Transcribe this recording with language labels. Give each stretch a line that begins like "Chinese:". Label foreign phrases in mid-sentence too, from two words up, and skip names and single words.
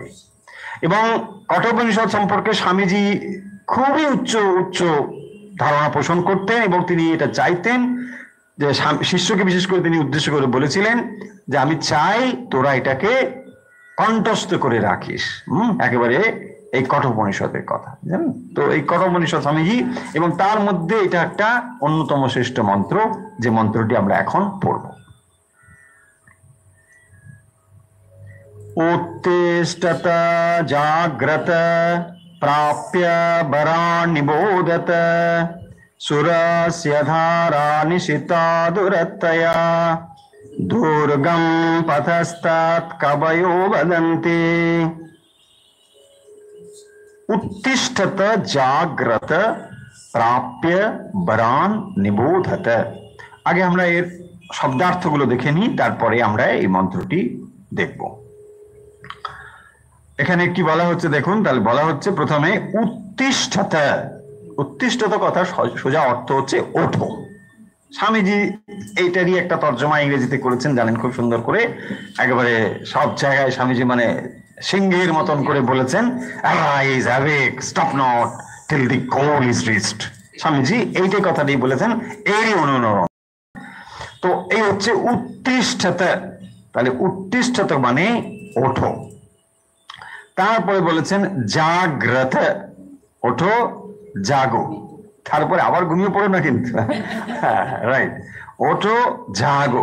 Bangla: এবং কঠোপনিষদ সম্পর্কে স্বামীজি খুবই উচ্চ উচ্চ ধারণা পোষণ করতেন, এবং তিনি এটা চাইতেন যে শিষ্যকে বিশেষ করে তিনি উদ্দেশ্য করে বলেছিলেন যে আমি চাই তোরা এটাকে কণ্ঠস্থ করে রাখিস, একেবারে এই কঠোপনিষদের কথা জানেন তো। এই কঠোপনিষদ স্বামীজি, এবং তার মধ্যে এটা একটা অন্যতম শ্রেষ্ঠ মন্ত্র, যে মন্ত্রটি আমরা এখন পড়ব।
Sanskrit: उत्तिष्ठत जाग्रत प्राप्य वरान् निबोधत सुरस्य धारा निशिता दुरत्तया दुर्गं पथस्तात् कवयो वदन्ति। उत्तिष्ठत जाग्रत प्राप्य वरान् निबोधत।
Bangla: আগে আমরা এর শব্দার্থগুলো দেখে নিই, তারপরে আমরা এই মন্ত্রটি দেখব। এখানে কি বলা হচ্ছে দেখুন, তাহলে বলা হচ্ছে প্রথমে উত্তিষ্ঠত। উত্তিষ্ঠত কথা সোজা অর্থ হচ্ছে ওঠো। স্বামীজি এইটারই একটা তর্জমা ইংরেজিতে করেছেন, জানেন খুব সুন্দর করে, একেবারে সব জায়গায় স্বামীজি মানে সিংহের মতন করে বলেছেন,
English: arise, awake, stop not till the goal is reached।
Bangla: স্বামীজি এইটাই কথাটি বলেছেন, এরই অনুরণ। তো এই হচ্ছে উত্তিষ্ঠত, তাহলে উত্তিষ্ঠত মানে ওঠো। তারপরে বলেছেন জাগ্রত, ওঠো জাগো, তারপরে আবার ঘুমিয়ে পড়ো না কিন্তু, রাইট, ওঠো জাগো।